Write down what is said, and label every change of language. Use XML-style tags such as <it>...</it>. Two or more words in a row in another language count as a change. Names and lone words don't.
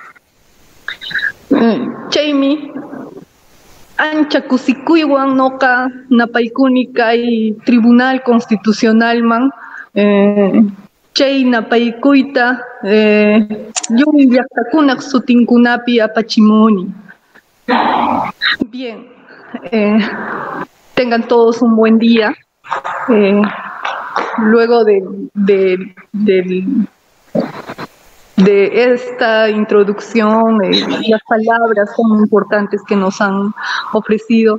<qu>chaymi ancha kusikuywan noqa napaykuni kay Tribunal Constitucionalman chay napaykuyta llul llaqtakunaq sutinkunapi apachimuni.</qu> <es>Bien, tengan todos un buen día. Luego de esta introducción, las palabras son importantes que nos han ofrecido.</es>